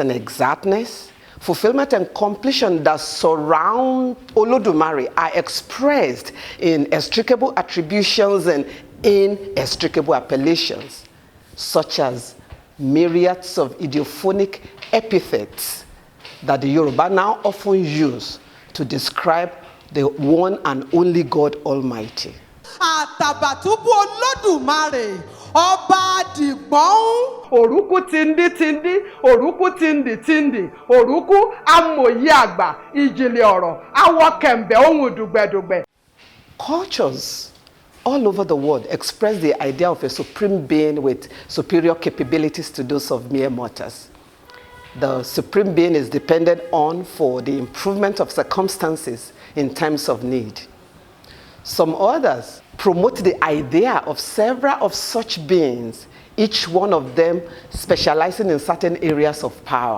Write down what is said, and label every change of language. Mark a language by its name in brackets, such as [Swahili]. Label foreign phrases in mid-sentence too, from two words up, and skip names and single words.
[English] and exactness, fulfillment and completion that surround Olodumare are expressed in extricable attributions and inextricable appellations, such as myriads of idiophonic epithets that the Yoruba now often use to describe the one and only God Almighty. [Yoruba] Àtàbàtúbú Olódùmarè, ọba dìgbọ́n. Òrúkú tindi tindi, òrúkú tindi tindi, òrúkú amòye àgbà, ìjìnlẹ̀ ọ̀rọ̀, awọ kẹ̀m̀bẹ̀ ohun dùgbẹ̀dùgbẹ̀. [English] Cultures all over the world express the idea of a supreme being with superior capabilities to those of mere mortals. The supreme being is depended on for the improvement of circumstances in times of need. Some others promote the idea of several of such beings, each one of them specializing in certain areas of power.